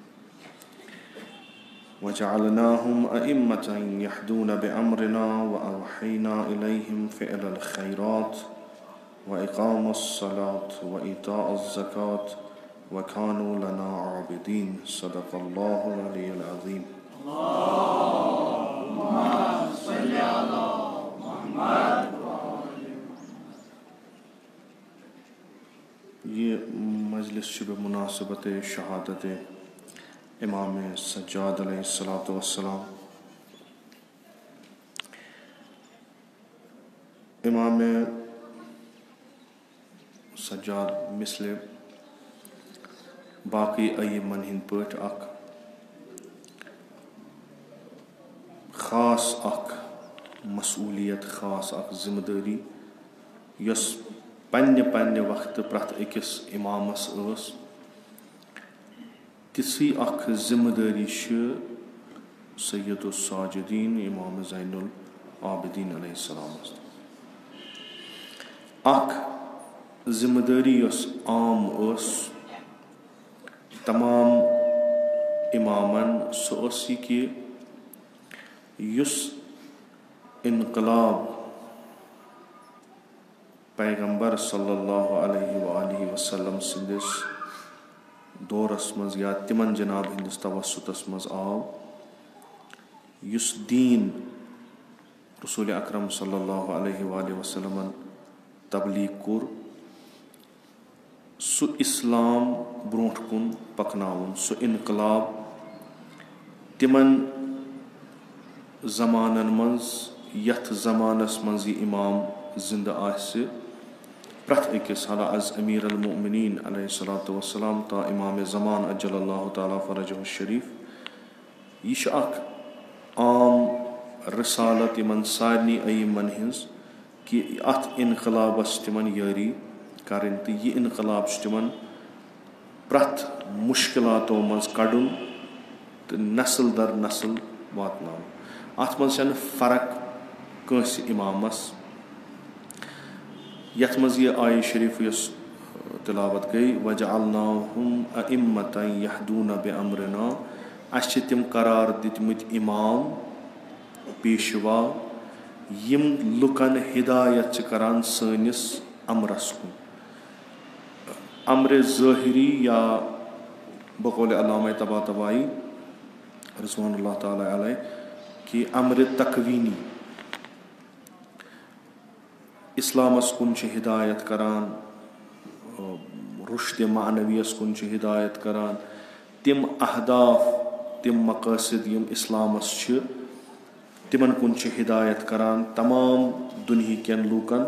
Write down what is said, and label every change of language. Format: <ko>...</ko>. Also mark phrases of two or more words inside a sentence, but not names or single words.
<ar>وجعلناهم أئمة يهدون بأمرنا وأوحينا إليهم فعل الخيرات وإقام الصلاة وإيتاء الزكاة وكانوا لنا عابدين صدق الله العلي العظيم اللهم صل على محمد.</ar> <ur>یہ مجلس بمناسبت شہادت امام سجاد</ur> <ar>علیہ السلام.</ar> <ks>امام سجاد مثل باقی ائمن ہند پٲٹھۍ اکھ خاص اکھ مسئولیت، خاص اکھ ذمہ دٲری یۄس پننہِ وقتہٕ پرٛٮ۪تھ أکِس اِمامس ٲس. تِژھٕے اکھ ذمہ دٲری چھِ سید الساجدین امام زین العابدین علیہ السلامس. اکھ ذمہ دٲری یۄس عام ٲس تمام اِمامن، سۄ ٲس یہِ کہِ یُس انقلاب پیغمبر</ks> <ar>صلی اللہ علیہ وآلہ وسلم</ar> <ks>سندس دورس مز یا تمن جناب ہندس توسطس مز آو، یُس دین رسول اکرم</ks> <ar>صلی اللہ علیہ وآلہ وسلم</ar> <ks>تبلیغ کوٚر، سُہ اسلام برونٛٹھ کُن پکناوُن، سُہ انقلاب تمن زمانن منٛز یتھ زمانس منٛز یہِ امام زندٕ آسہِ، پرٛٮ۪تھ أکِس حالہ از امیر المؤمنین</ks> <ar>علیہ الصلوۃ والسلام</ar> <ks>تا امام زمان</ks> <ar>اجل اللہ تعالیٰ فرجہ الشریف،</ar> <ks>یہِ چھِ اکھ عام رسالت یِمن سارنٕے ائمن ہٕنٛز کہِ اتھ انقلابس چھِ تِمن یٲری کرٕنۍ تہٕ یہِ انقلاب چھُ تِمن پرٛٮ۪تھ مُشکلاتو منٛز کڑُن تہٕ نسل در نسل واتناوُن. اتھ منٛز چھنہٕ فرق کٲنٛسہِ اِمامس. یتھ منٛز یہِ آیہِ شریف یۄس تلاوت گٔے</ks> <ar>وَجَعَلْنَاهُمْ أَئِمَّةً يَهْدُونَ بِأَمْرِنَا،</ar> <ks>اَسہِ چھِ تِم قرار دِتمٕتۍ اِمام، پیشوا، یِم لُکن ہدایت چھِ کران سٲنِس امرس کُن. امرِ ظٲہری یا بقول علامہ طباطبائی</ks> <ar>رضوان اللہ تعالیٰ علیہ</ar> <ks>کہ امرِ تکوینی، اسلامس کُن چھِ ہدایت کران، رُشدِ معنویس کُن چھِ ہدایت کران، تِم اہداف، تِم مقاصد یِم اسلامس چھِ تِمن کُن چھِ ہدایت کران تمام دُنہیٖکٮ۪ن لوٗکن.</ks>